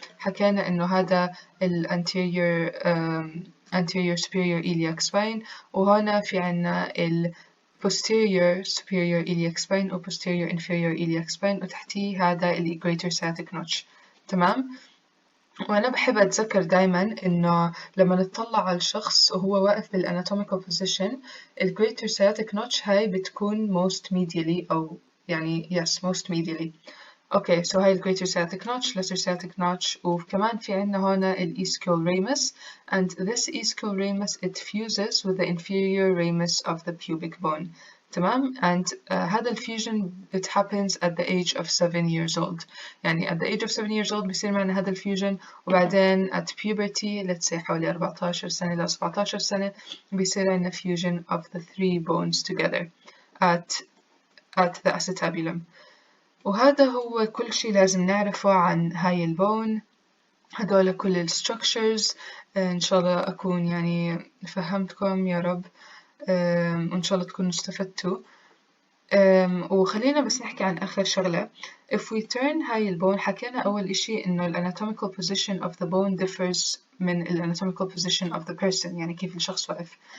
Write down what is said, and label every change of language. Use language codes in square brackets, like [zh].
[ar] حكينا إنه هذا [en] anterior anterior superior iliac spine، [ar] وهنا في عنا [en] posterior superior iliac spine و posterior inferior iliac spine، [ar] وتحتيه هذا ال [en] greater sciatic notch. [ar] تمام. وأنا بحب أتذكر دايما إنه لما نطلع على الشخص وهو واقف بالanatomical position ال greater sciatic notch هاي بتكون [en] most medially [ar] أو يعني [en] yes most medially. Okay, so [ar] هاي ال [en] greater sciatic notch, lesser sciatic notch، [ar] وكمان في عنا هنا ال [en] ischial ramus, and this ischial ramus it fuses with the inferior ramus of the pubic bone. [ar] تمام. [en] and [ar] هذا الفيوجن [en] it happens at the age of 7 years old. [ar] يعني [en] at the age of 7 years old [ar] بيصير معنا هذا الفيوجن، وبعدين [en] at puberty let's say [ar] حوالي 14 سنة إلى 17 سنة بيصير عنا [en] fusion of the three bones together at the acetabulum. [ar] وهذا هو كل شي لازم نعرفه عن هاي البون. هدول كل ال structures. إن شاء الله أكون يعني فهمتكم يا رب، وإن شاء الله تكونوا استفدتوا. وخلينا بس نحكي عن آخر شغلة. [en] If we turn [ar] هاي البون، حكينا أول إشي إنه ال [en] anatomical position of the bone differs [ar] من ال [en] anatomical position of the person، [ar] يعني كيف الشخص واقف.